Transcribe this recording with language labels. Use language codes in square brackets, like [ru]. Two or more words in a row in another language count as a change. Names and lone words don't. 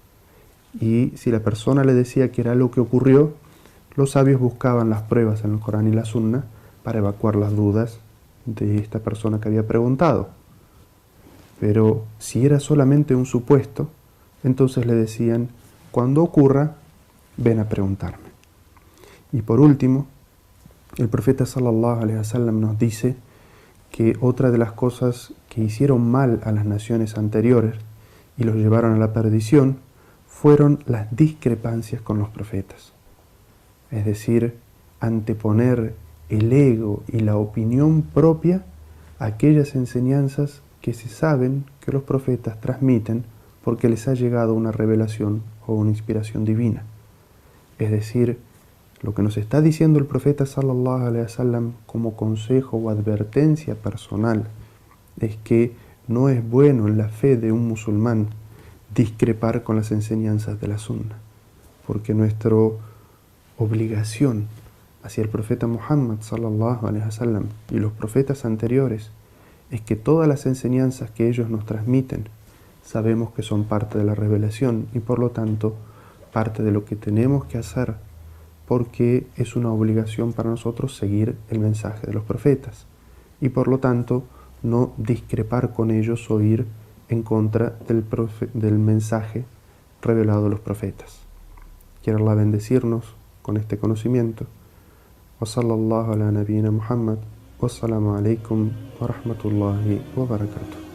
[es] Y si la persona le decía que era algo que ocurrió, los sabios buscaban las pruebas en el Corán y la Sunna para evacuar las dudas de esta persona que había preguntado. Pero si era solamente un supuesto, entonces le decían: cuando ocurra, ven a preguntarme. Y por último, el profeta [ar] صلى الله عليه وسلم [es] nos dice que otra de las cosas que hicieron mal a las naciones anteriores y los llevaron a la perdición fueron las discrepancias con los profetas. Es decir, anteponer el ego y la opinión propia a aquellas enseñanzas que se saben que los profetas transmiten porque les ha llegado una revelación o una inspiración divina. Es decir, lo que nos está diciendo el profeta [ar] صلى الله عليه وسلم [es] como consejo o advertencia personal es que no es bueno en la fe de un musulmán discrepar con las enseñanzas de la sunna, porque nuestra obligación hacia el profeta Muhammad [ar] صلى الله عليه وسلم [es] y los profetas anteriores es que todas las enseñanzas que ellos nos transmiten sabemos que son parte de la revelación y por lo tanto parte de lo que tenemos que hacer, porque es una obligación para nosotros seguir el mensaje de los profetas y por lo tanto no discrepar con ellos o ir en contra del mensaje revelado de los profetas. Quiero Allah bendecirnos con este conocimiento. [ar] وصلى الله على نبينا محمد. والسلام عليكم ورحمة الله وبركاته.